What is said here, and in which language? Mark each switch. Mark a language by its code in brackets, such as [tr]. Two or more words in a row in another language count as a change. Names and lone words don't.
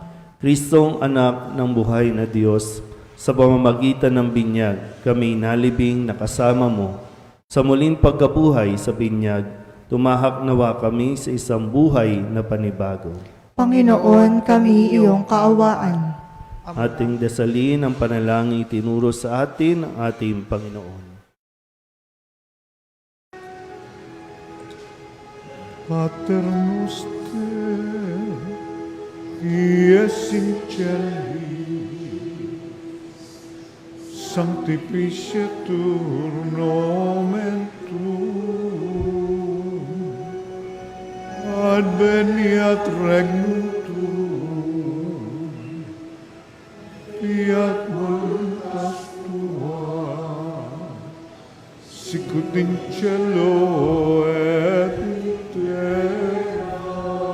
[tl] Kristong anak ng buhay na Diyos, sa pamamagitan ng binyag, kami nalibing nakasama mo. Sa muling pagkabuhay sa binyag, tumahak nawa kami sa isang buhay na panibago. Panginoon, kami iyong kaawaan. Ating dasalin ang panalangin tinuro sa atin ng ating Panginoon. [la] Pater noster, qui es in cieli, sanctificetur nomen tuum, adveniat regnum tuum, fiat voluntas tua, sicut in cielo et in terra.